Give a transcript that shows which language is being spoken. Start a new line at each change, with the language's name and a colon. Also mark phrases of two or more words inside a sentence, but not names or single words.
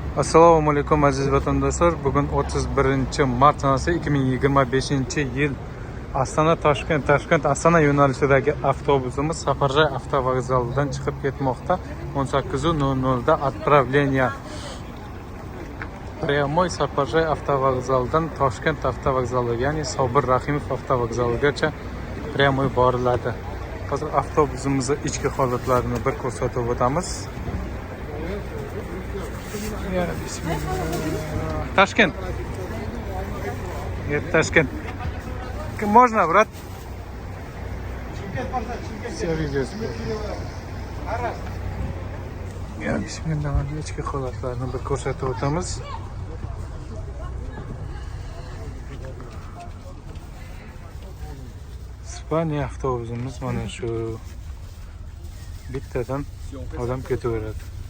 Uzbek: Assalomu alaykum aziz vatandoshlar. Bugun 31-mart sanasi 2025-yil. Astana Toshkent Astana yo'nalishidagi avtobusimiz Safarjay avtovokzalidan chiqib ketmoqda. 18:00 da
Russian: отправление. Прямой
Uzbek: Safarjay avtovokzalidan Toshkent avtovokzaliga, ya'ni Sobir Rahimov avtovokzaligacha прямой boriladi. Hozir avtobusimizning ichki holatlarini bir ko'rsatib o'tamiz.
Russian: Ташкент. Нет, Ташкент. Можно, брат? Все видео.
Uzbek: Bismillah, ichki holatlarni bir ko'rsatib o'tamiz. Ispaniya avtobusimiz mana shu bittadan odam ketaveradi.